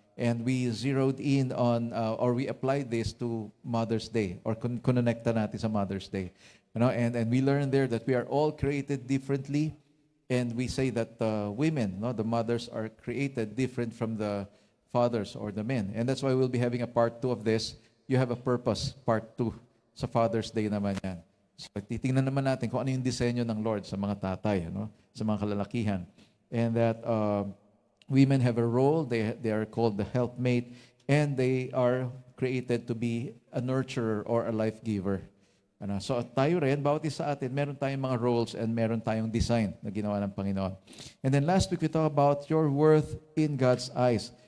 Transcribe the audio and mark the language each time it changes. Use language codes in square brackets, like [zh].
[en] And we zeroed in on, or we applied this to Mother's Day, or [tl] connecta natin sa [en] Mother's Day. And we learned there that we are all created differently. And we say that women, the mothers, are created different from the fathers or the men. And that's why we'll be having a part 2 of this. You have a purpose, part 2, [tl] sa Father's Day naman yan. So, titingnan naman natin kung ano yung disenyo ng Lord sa mga tatay, sa mga kalalakihan. [en] And that women have a role. They are called the helpmate, and they are created to be a nurturer or a life giver. [tl] So tayo rin, bawat isa atin, meron tayong mga roles and meron tayong design na ginawa ng Panginoon. [en] And then last week, we talked about your worth in God's eyes.